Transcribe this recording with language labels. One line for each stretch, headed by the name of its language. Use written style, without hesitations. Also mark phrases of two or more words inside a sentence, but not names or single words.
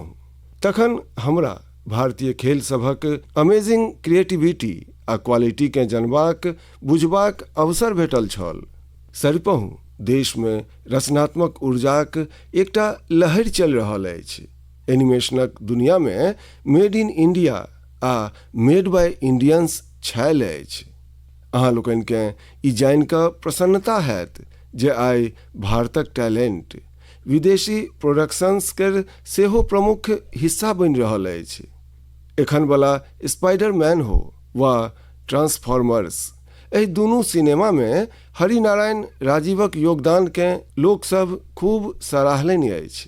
Maithili: तखन हमरा भारतीय खेल सभक
English: amazing creativity
Maithili: आ क्वालिटी के जनबाक बुझबाक अवसर भेटल छल। सरिपहु देश में रचनात्मक ऊर्जाक एकटा लहरि चलि रहल अछि। एनिमेशनक दुनिया में
English: made in India
Maithili: आ
English: made by Indians
Maithili: छायल अछि। अहाँ लोकनि के ई जानि कऽ प्रसन्नता हैत जे आइ भारतक टैलेंट विदेशी प्रोडक्शंस के सेहो प्रमुख हिस्सा बनि रहल अछि। एखन वाला स्पाइडरमैन हो वा ट्रांसफॉर्मर्स, एहि दुनू सिनेमा में हरिनारायण राजीवक योगदान के लोक सब खूब सराहलनि अछि।